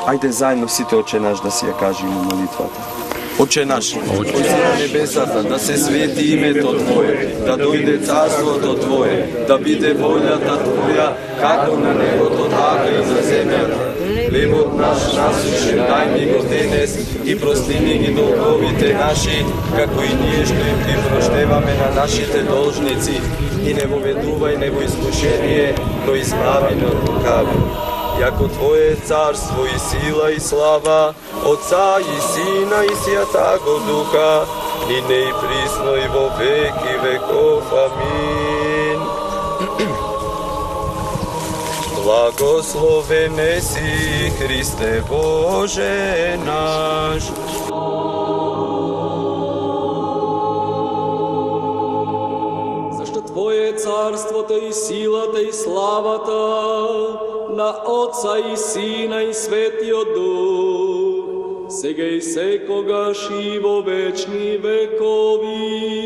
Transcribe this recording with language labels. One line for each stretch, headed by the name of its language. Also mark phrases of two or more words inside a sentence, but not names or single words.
Macedonian: Ајде заедно сите Отче наш да си ја кажеме молитвата. Отче наш, кој си на небесата, да се свети името Твое, да дојде царството Твое, да биде волјата Твоја, како на небото, така и на земјата. Хлебот наш насушен дај ни го денес и прости ни ги долговите наши, како и ние што им ги проштеваме на нашите должници. И не воведувај не во искушение, но избави ни од лукавиот.
Church Slavic: Јако Твое царство и сила и слава, Отца и Сина и Святаго Духа, и не и присно и во веки веков.
Macedonian: Амин. Благословен си, Христе Боже наш. Зашто Твое е царството и силата и славата на Отца и Сина и Светиот Дух, сега и секогаш и во вечни векови.